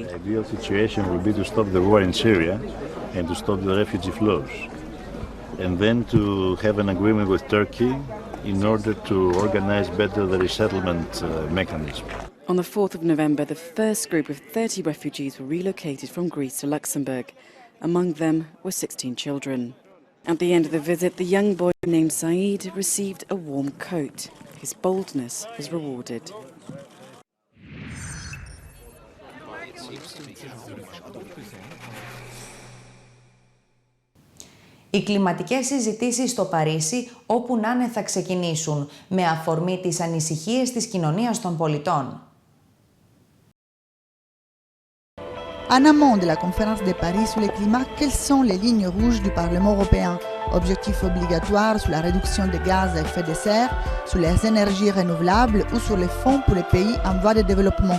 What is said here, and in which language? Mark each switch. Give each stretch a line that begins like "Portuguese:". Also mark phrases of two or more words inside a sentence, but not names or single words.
English: The ideal situation would be to stop the war in Syria and to stop the refugee flows, and then to have an agreement with Turkey in order to organize better the resettlement mechanism. On the 4th of November, the first group of 30 refugees were relocated from Greece to Luxembourg. Among them were 16 children. At the end of the visit, the young boy named Saeed received a warm coat. His boldness was rewarded.
Greek: Οι κλιματικές συζητήσεις στο Παρίσι, όπου να είναι, θα ξεκινήσουν, με αφορμή τις ανησυχίες της κοινωνίας των πολιτών.
French: En amont de la conférence de Paris sur le climat, quelles sont les lignes rouges du Parlement européen? Objectifs obligatoires sur la réduction des gaz à effet de serre, sur les énergies renouvelables ou sur les fonds pour les pays en voie de développement.